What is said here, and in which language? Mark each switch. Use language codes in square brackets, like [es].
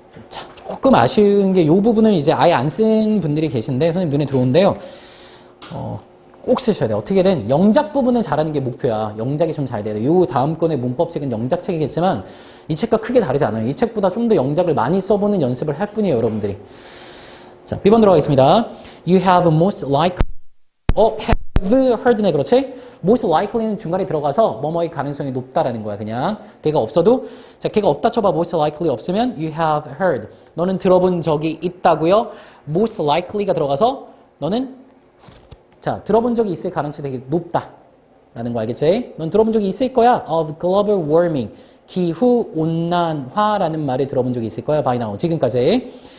[ko] 자, 조금 아쉬운 게 이 부분을 이제 아예 안 쓴 분들이 계신데 선생님 눈에 들어오는데요. 꼭 쓰셔야 돼요. 어떻게든 영작 부분을 잘하는 게 목표야. 영작이 좀 잘 돼야 돼요. 요 다음 건의 문법책은 영작책이겠지만 이 책과 크게 다르지 않아요. 이 책보다 좀 더 영작을 많이 써보는 연습을 할 뿐이에요. 여러분들이. 자, B번 들어가겠습니다. [en] You have most likely have heard네. [ko] 그렇지? most likely는 중간에 들어가서 뭐뭐의 가능성이 높다라는 거야. 그냥 걔가 없어도 자 걔가 없다 쳐봐. [en] most likely 없으면 you have heard. [ko] 너는 들어본 적이 있다고요. most likely가 들어가서 너는 자 들어본 적이 있을 가능성이 되게 높다라는 거 알겠지? 넌 들어본 적이 있을 거야. [en] of global warming [ko] 기후 온난화라는 말을 들어본 적이 있을 거야. [en] by now [ko] 지금까지.